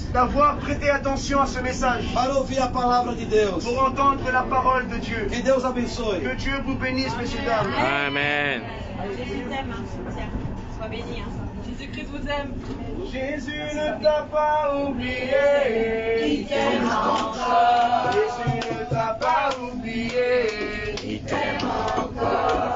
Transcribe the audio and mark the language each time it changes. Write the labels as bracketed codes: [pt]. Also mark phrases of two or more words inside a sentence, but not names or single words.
[fr] d'avoir prêté attention à ce message, [pt] para ouvir a palavra de Deus. [fr] pour entendre la parole de Dieu. [pt] Que Deus abençoe. [fr] Que Dieu vous bénisse, messieurs, dames. Amen. Jésus t'aime, hein. Tiens, sois béni. Hein. Jésus-Christ vous aime. Jésus ne t'a pas oublié. Il t'aime encore. Jésus ne t'a pas oublié. Il t'aime encore.